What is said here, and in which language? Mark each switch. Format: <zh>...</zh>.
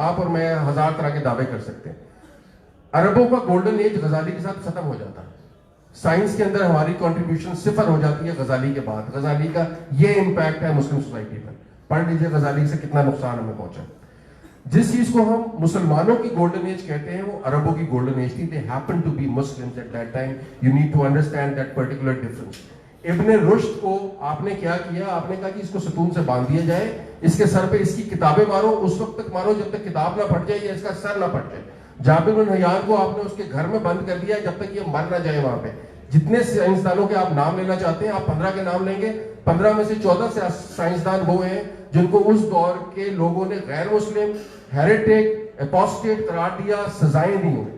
<ur>آپ اور میں ہزار طرح کے دعوے کر سکتے ہیں. عربوں کا گولڈن ایج غزالی کے ساتھ ختم ہو جاتا ہے. سائنس کے اندر ہماری کنٹریبیوشن صفر ہو جاتی ہے غزالی کے بعد. غزالی کا یہ امپیکٹ ہے مسلم سوسائٹی پر. پڑھ لیجیے غزالی سے کتنا نقصان ہمیں پہنچا. جس چیز کو ہم مسلمانوں کی گولڈن ایج کہتے ہیں وہ عربوں کی گولڈن ایج تھی.</ur> <en>They happened to be Muslims at that time. You need to understand that particular difference.</en> <ur>ابن رشد کو آپ نے کیا کیا, آپ نے کہا کہ اس کو ستون سے باندھ دیا جائے, اس کے سر پہ اس کی کتابیں مارو, اس وقت تک مارو جب تک کتاب نہ پھٹ جائے یا اس کا سر نہ پھٹ جائے. جابر بن حیان کو آپ نے اس کے گھر میں بند کر دیا جب تک یہ مر نہ جائے وہاں پہ. جتنے سائنسدانوں کے آپ نام لینا چاہتے ہیں, آپ 15 کے نام لیں گے, 15 میں سے 14 سائنسدان وہ ہیں جن کو اس دور کے لوگوں نے غیر مسلم, ہیریٹک, اپوسٹیٹ قرار دیا, سزائیں دی.</ur>